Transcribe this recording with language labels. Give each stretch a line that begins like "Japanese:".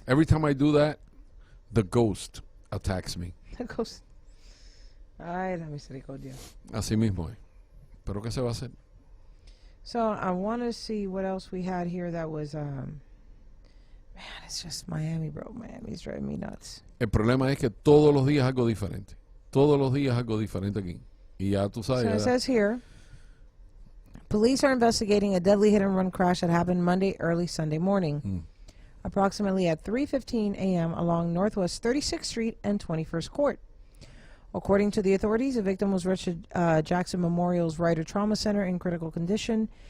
English: Every time I do that, the ghost attacks me. The ghost.
Spanish: Ay, la misericordia. Así mismo. ¿Pero qué se va a hacer?
English: So I want to see what else we had here that was, man, it's just Miami, bro. Miami's driving me nuts.
Spanish: El problema es que todos los días algo diferente. Todos los días algo diferente aquí. Y ya tú sabes.
English: So it says here, police are investigating a deadly hit-and-run crash that happened Monday early Sunday morning, approximately at 3:15 a.m. along Northwest 36th Street and 21st Court. According to the authorities, the victim was Richard Jackson Memorial's Ryder Trauma Center in critical condition.